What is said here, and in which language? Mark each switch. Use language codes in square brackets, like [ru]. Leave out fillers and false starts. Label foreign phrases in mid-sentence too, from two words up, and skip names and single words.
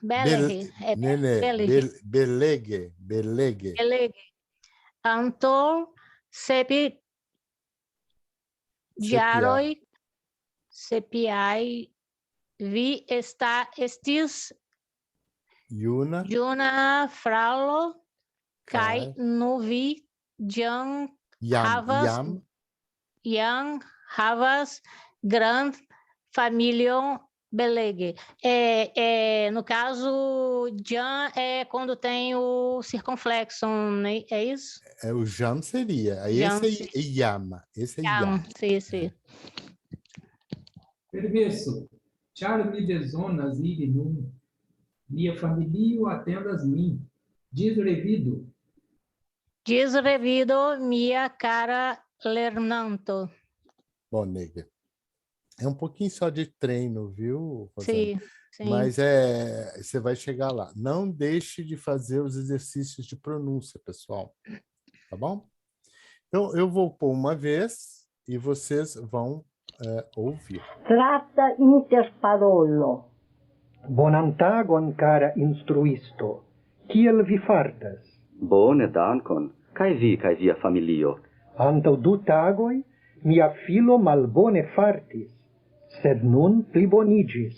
[eo] Antaŭ 7 jaroj, vi estis juna fraŭlo, kaj nun vi jam havas [pt] grande família. [eo] Belege. [pt] No caso, Jan é quando tem o circunflexo, né? É isso? O jam seria. Esse é yama. Esse é yam. Sim. [eo] Permesso, ĉar mi bezonas iri nun. Mia familio atendas min. Diz revido. Diz revido, mia cara lernanto. [pt] Bom, nega. É um pouquinho só de treino, viu, Rosana? Sim. Mas você vai chegar lá. Não deixe de fazer os exercícios de pronúncia, pessoal. Tá bom? Então, eu vou pôr uma vez e vocês vão ouvir. [eo] Strata interparolo. Bonan tagon, cara instruisto. Kiel vi fartas? Bone, dankon. Kaj vi kaj via familio? Antaŭ 2 tagoj, mia filo malbone fartis, sed nun plibonigis.